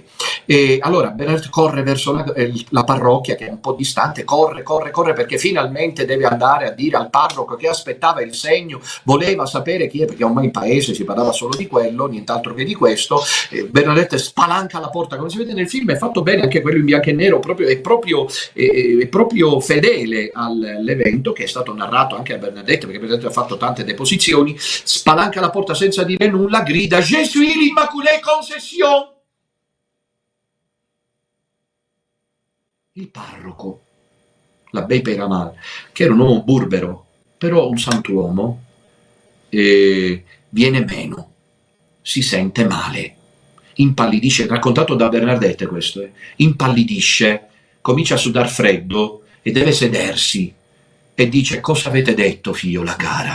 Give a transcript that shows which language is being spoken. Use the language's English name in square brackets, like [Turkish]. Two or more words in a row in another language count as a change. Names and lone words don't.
[Italian] E allora Bernadette corre verso la parrocchia, che è un po' distante, corre perché finalmente deve andare a dire al parroco che aspettava il segno, voleva sapere chi è, perché ormai in paese si parlava solo di quello, nient'altro che di questo. Bernadette spalanca la porta, come si vede nel film, è fatto bene anche quello in bianco e nero, è proprio fedele all'evento, che è stato narrato anche a Bernadette, perché Bernadette ha fatto tante deposizioni. Spalanca la porta senza dire nulla, grida: [French] Je suis l'Immaculée Conception. [Italian] Il parroco, l'abbé Peyramal, che era un uomo burbero, però un santuomo, viene meno, si sente male, impallidisce, raccontato da Bernadette questo, impallidisce, comincia a sudar freddo e deve sedersi, e dice: cosa avete detto, figliola cara?